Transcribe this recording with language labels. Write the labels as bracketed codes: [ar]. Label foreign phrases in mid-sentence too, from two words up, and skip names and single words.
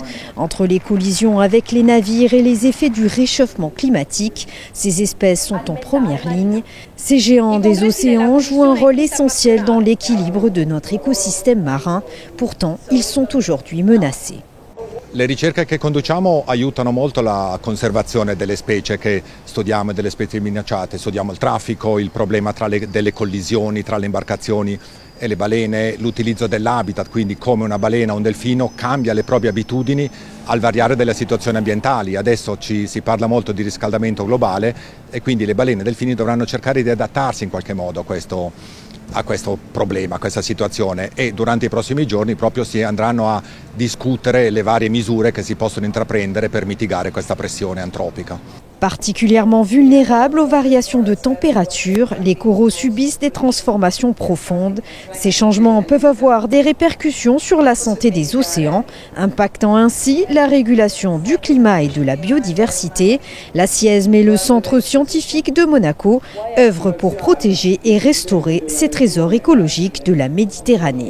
[fr] Entre les collisions avec les navires et les effets du réchauffement climatique, ces espèces sont en première ligne. Ces géants des océans jouent un rôle essentiel dans l'équilibre de notre écosystème marin. Pourtant, ils sont aujourd'hui menacés. [it] Le ricerche che conduciamo aiutano molto la conservazione delle specie che studiamo e delle specie minacciate. Studiamo il traffico, il problema delle collisioni tra le imbarcazioni e le balene, l'utilizzo dell'habitat, quindi come una balena o un delfino cambia le proprie abitudini al variare delle situazioni ambientali. Adesso si parla molto di riscaldamento globale e quindi le balene e i delfini dovranno cercare di adattarsi in qualche modo a questo problema, a questa situazione, e durante i prossimi giorni proprio si andranno a discutere le varie misure che si possono intraprendere per mitigare questa pressione antropica. [fr] Particulièrement vulnérables aux variations de température, les coraux subissent des transformations profondes. Ces changements peuvent avoir des répercussions sur la santé des océans, impactant ainsi la régulation du climat et de la biodiversité. La CIESM et le Centre scientifique de Monaco œuvrent pour protéger et restaurer ces trésors écologiques de la Méditerranée.